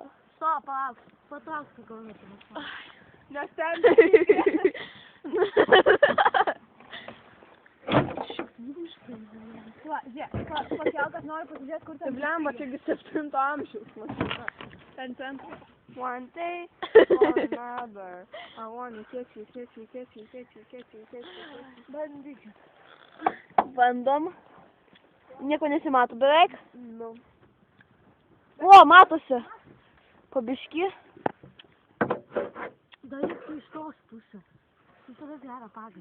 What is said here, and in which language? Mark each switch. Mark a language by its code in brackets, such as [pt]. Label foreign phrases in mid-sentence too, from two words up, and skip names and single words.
[lt] Stop, patrauk, gal nesimato. Nes ten Pakelkas nori pasižiūrėti, kur ten... Blemba, taigi 7 amžiaus mašina. Ten centras. [en] One day or another. I wanna catch you. [lt] Bandyčiau. Bandom. Nieko nesimato beveik. Nu. O, matosi. Pabiški. Daryk tu iš tos pusės. Visada gerą pagalį.